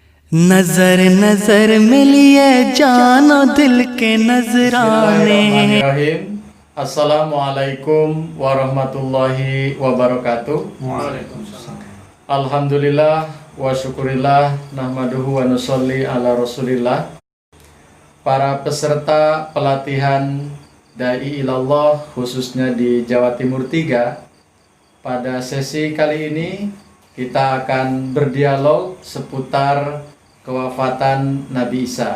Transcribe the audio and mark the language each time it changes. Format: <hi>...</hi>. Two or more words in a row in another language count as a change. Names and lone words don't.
<hi>नजर नजर मिलिए जानो दिल के नजराने।</hi> <ar>بسم الله الرحمن الرحيم. السلام عليكم ورحمة الله وبركاته. الحمد لله وشكر الله نحمده ونصلي على رسول الله.</ar> <id>Para peserta pelatihan Da'i Ilallah khususnya di Jawa Timur 3, pada sesi kali ini kita akan berdialog seputar kewafatan Nabi Isa.</id>